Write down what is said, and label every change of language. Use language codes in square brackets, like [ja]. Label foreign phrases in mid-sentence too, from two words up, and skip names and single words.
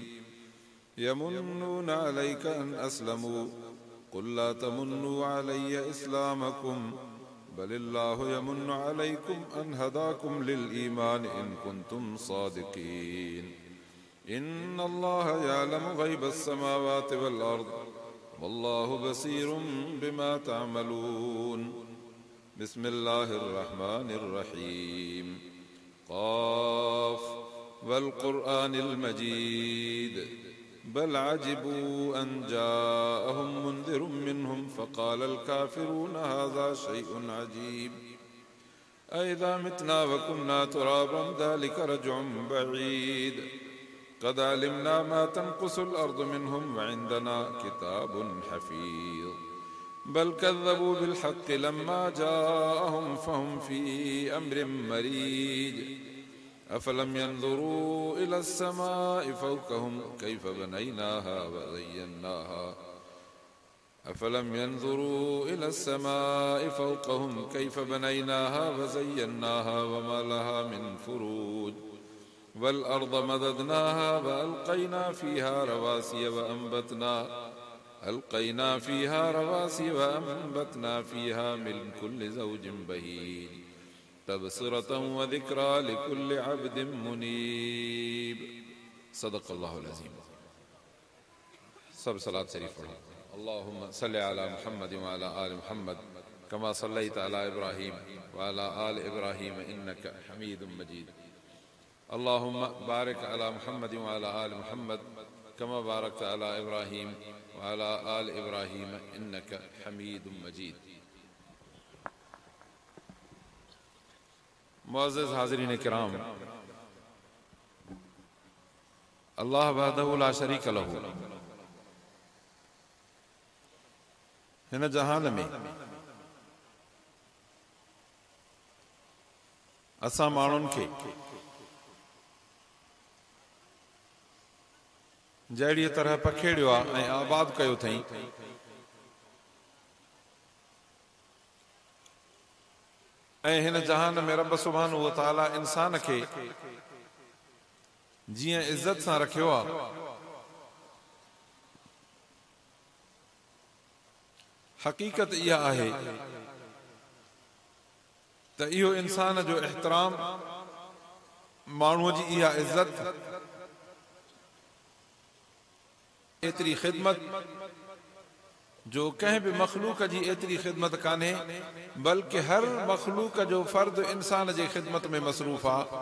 [ar] يمنون عليك أن أسلموا قل لا تمنوا علي إسلامكم بل الله يمن عليكم أن هداكم للإيمان إن كنتم صادقين. إن الله يعلم غيب السماوات والأرض والله بصير بما تعملون. بسم الله الرحمن الرحيم. ق والقرآن المجيد بل عجبوا أن جاءهم منذر منهم فقال الكافرون هذا شيء عجيب. أإذا متنا وكنا ترابا ذلك رجع بعيد. قد علمنا ما تنقص الأرض منهم وعندنا كتاب حفيظ. بل كذبوا بالحق لما جاءهم فهم في أمر مريج. أفلم ينظروا إلى السماء فوقهم كيف بنيناها وزيناها. أفلم ينظروا إلى السماء فوقهم كيف بنيناها وزيناها وما لها من فروج. والأرض مددناها وألقينا فيها رواسي وأنبتنا فيها من كل زوج بهيج تبصرة وذكرى لكل عبد منيب. صدق الله العظيم. [sd] सब सलात शरीफ पढ़ो। [ar] اللهم صل على محمد وعلى آل محمد كما صليت على إبراهيم وعلى آل إبراهيم إنك حميد مجيد. اللهم بارك على محمد وعلى آل محمد كما باركت على إبراهيم وعلى آل إبراهيم إنك حميد مجيد. [sd] मुअज़्ज़िज़ हाज़िरीन किराम, [ar] الله وحده لا شريك له [sd] हिन जहान में असां माण्हुनि खे जहिड़ीअ तरह पखेड़ियो आहे ऐं आबाद कयो अथई, ऐं हिन जहान में रब [ar] سبحانه وتعالى [sd] इंसान खे जीअं इज़्ज़त सां रखियो आहे, हक़ीक़त इहा आहे त इहो इंसान जो एहतराम, माण्हूअ जी इहा इज़्ज़त, एतिरी ख़िदमत जो कंहिं बि मख़लूक जी एतिरी ख़िदमत कान्हे, बल्कि हर मख़लूक जो फ़र्द इंसान जे ख़िदमत में मसरूफ़ आहे।